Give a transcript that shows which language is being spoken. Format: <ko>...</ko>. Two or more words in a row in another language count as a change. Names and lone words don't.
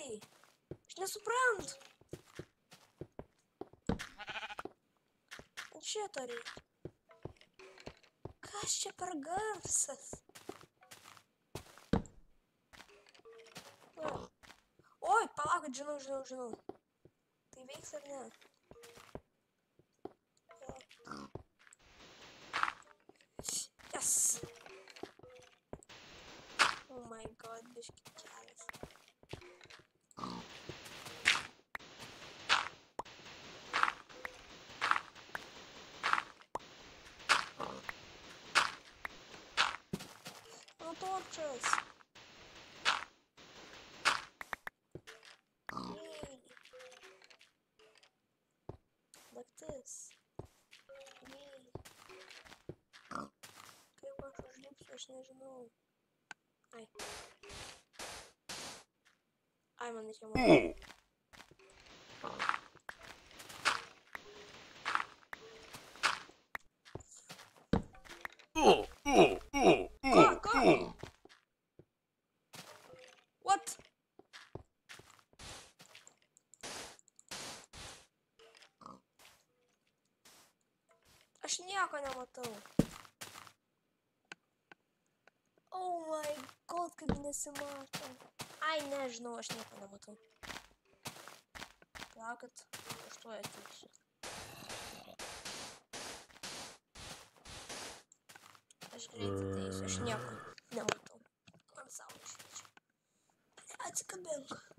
<lt>Aš nesuprantu. Šito reikia. Kas čia per garsas? Oi, palaukit, žinau. Tai veiks ar ne?</lt> <en>Yes. Oh my God,</en> <lt>biški kelias.</lt> <en>Torches. Yay. Like this. Yay.</en> <lt>Kaip aš užlipsiu, aš nežinau. Ai, man reikia matyti. Ką? What? Aš nieko nematau.</lt> <en>Oh my God,</en> <lt>kaip nesimato. Ai, nežinau, aš nieko nematau. Palaukit, aš tuoj ateisiu. Aš greitai ateisiu, aš nieko nematau. Man saulė šviečia. Atsikabink.</lt>